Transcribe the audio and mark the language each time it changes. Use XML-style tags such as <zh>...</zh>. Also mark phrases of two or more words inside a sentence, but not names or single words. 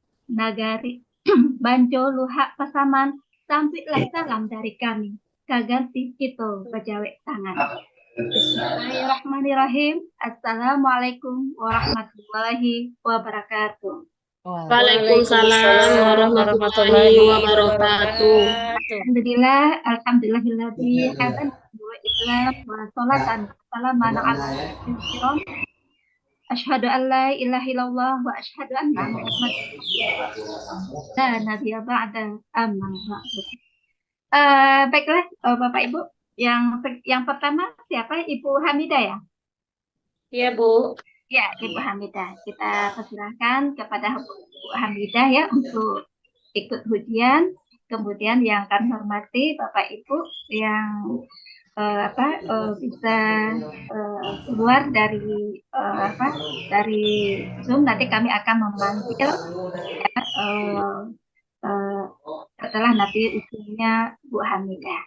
<min>nagari Banjo Luhak Pasaman, sampailah salam dari kami. Kaganti kita pejawek tangan.</min> <ar>بسم الله الرحمن الرحيم. السلام عليكم ورحمة الله وبركاته. وعليكم السلام وعليكم السلام ورحمة الله ورحمة الله وبركاته. وبركاته. الحمد لله، الحمد لله الذي هدانا والإسلام وصلاة سلاما على النبي أشهد أن لا إله إلا الله وأشهد أن محمدا لا نبي بعد أما بعد.</ar> <id>Baiklah, Bapak Ibu, yang pertama siapa? Ibu Hamidah ya? Iya, Bu. Ya, Ibu Hamidah. Kita persilahkan kepada Bu Hamidah ya untuk ikut ujian. Kemudian yang kami hormati Bapak Ibu yang bisa keluar dari dari Zoom, nanti kami akan memanggil eh, eh, setelah nanti ujiannya Bu Hamidah.</id>